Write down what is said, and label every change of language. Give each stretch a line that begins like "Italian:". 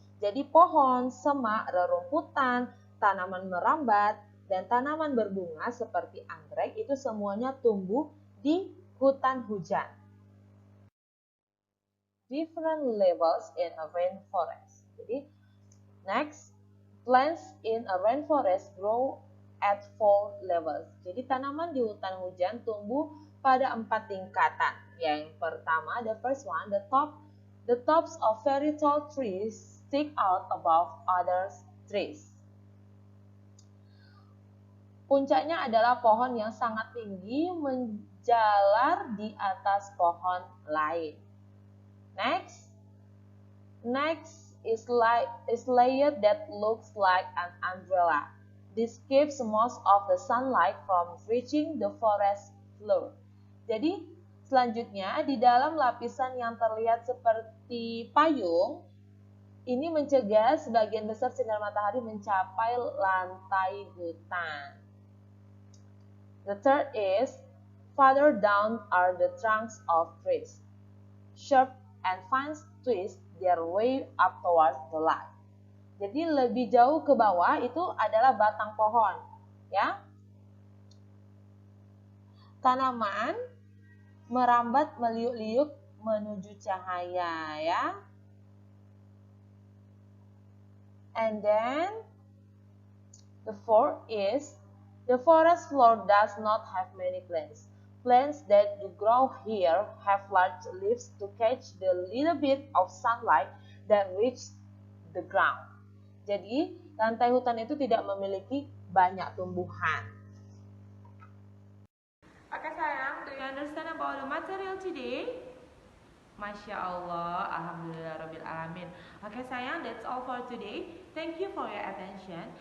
Indonesian: Jadi pohon, semak, rerumputan, tanaman merambat, dan tanaman berbunga seperti anggrek itu semuanya tumbuh di hutan hujan.
English: Different levels in a rainforest. Jadi, next, plants in a rainforest grow at 4 levels.
Indonesian: Jadi, tanaman di hutan hujan tumbuh pada 4 tingkatan. Yang pertama,
English: the first one, the tops of very tall trees stick out above other trees.
Indonesian: Puncaknya adalah pohon yang sangat tinggi menjalar di atas pohon lain.
English: Next is layer that looks like an umbrella. This keeps most of the sunlight from reaching the forest floor.
Indonesian: Jadi, selanjutnya di dalam lapisan yang terlihat seperti payung, ini mencegah sebagian besar sinar matahari mencapai lantai hutan.
English: The third is Farther down are the trunks of trees. Sharp and fine twist their way up towards the light.
Indonesian: Jadi lebih jauh ke bawah itu adalah batang pohon, ya. Tanaman merambat meliuk-liuk menuju cahaya, ya.
English: And then the fourth is the forest floor does not have many plants. Plants that do grow here have large leaves to catch the little bit of sunlight that reach the ground.
Indonesian: Jadi, lantai hutan itu tidak memiliki banyak tumbuhan.
English: Okay sayang, do you understand about the material today? Masya Allah, Alhamdulillah Rabbil Alamin. Okay sayang, that's all for today. Thank you for your attention.